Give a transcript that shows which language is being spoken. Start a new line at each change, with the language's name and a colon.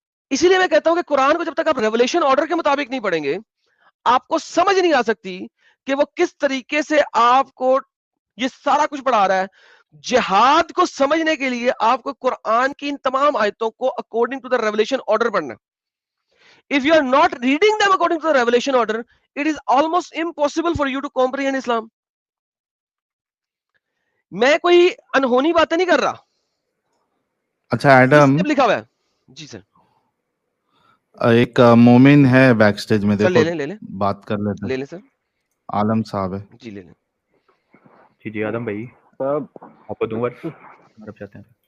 Urdu: اسی لیے میں کہتا ہوں کہ قرآن کو جب تک آپ ریولیشن آرڈر کے مطابق نہیں پڑھیں گے آپ کو سمجھ نہیں آ سکتی کہ وہ کس طریقے سے آپ کو یہ سارا کچھ پڑھا رہا ہے. جہاد کو سمجھنے کے لیے آپ کو قرآن کی ان تمام آیتوں کو according to the revelation order پڑھنا.
English: If you are not reading them according to the revelation order, it is almost impossible for you to comprehend Islam.
Urdu: میں کوئی انہونی باتیں نہیں کر رہا. اچھا ایڈم, لکھا ہوا ہے جی سر. ایک مومن ہے بیک سٹیج میں, سر دیکھو لے لیں بات کر لیتے. لے لیں سر, عالم صاحب ہے. جی لے لیں. جی آدم بھائی صاحب آپ کو دوں عرب چاہتے ہیں.